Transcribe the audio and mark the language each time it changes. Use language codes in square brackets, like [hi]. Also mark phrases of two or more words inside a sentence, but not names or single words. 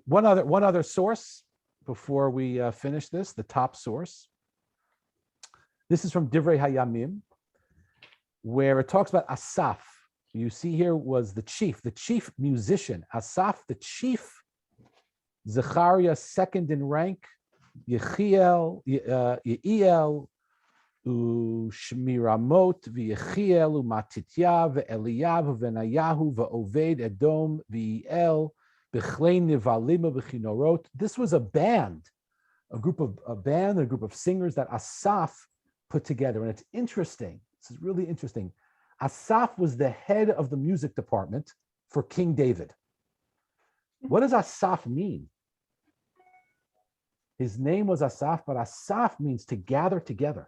[en] One other source before we finish this, the top source. This is from Divrei Hayamim, where it talks about Asaph. You see here was the chief musician. Asaph, the chief. Zechariah, second in rank. Yechiel, Shmiramot, V'Yechiel, Matitya, V'Eliyav, V'Nayahu, V'Oved, Edom, V'El, [he] בכלי נבלים וכנורות. [en] This was a band, a group of singers that Asaph put together. And it's interesting. This is really interesting. Asaph was the head of the music department for King David. What does Asaph mean? His name was Asaph, but Asaph means to gather together.